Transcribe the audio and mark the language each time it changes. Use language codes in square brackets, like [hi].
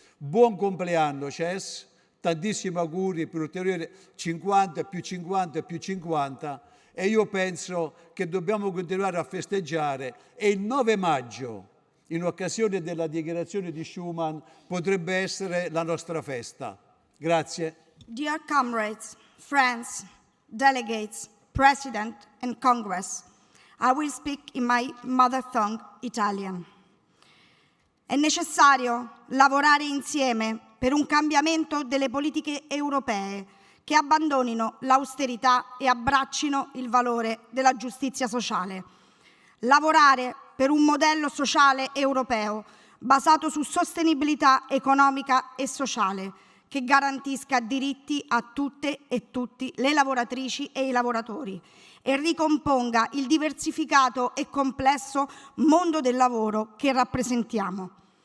[it] Buon compleanno CES, tantissimi auguri per ulteriori 50, più 50, più 50 e io penso che dobbiamo continuare a festeggiare e il 9 maggio, in occasione della dichiarazione di Schuman, potrebbe essere la nostra festa. Grazie. [en] Dear comrades, friends, delegates, President and Congress, I will speak in my mother tongue, Italian. [it] È necessario lavorare insieme per un cambiamento delle politiche europee che abbandonino l'austerità e abbraccino il valore della giustizia sociale. Lavorare per un modello sociale europeo basato su sostenibilità economica e sociale che garantisca diritti a tutte e tutti le lavoratrici e i lavoratori e ricomponga il diversificato e complesso mondo del lavoro che rappresentiamo.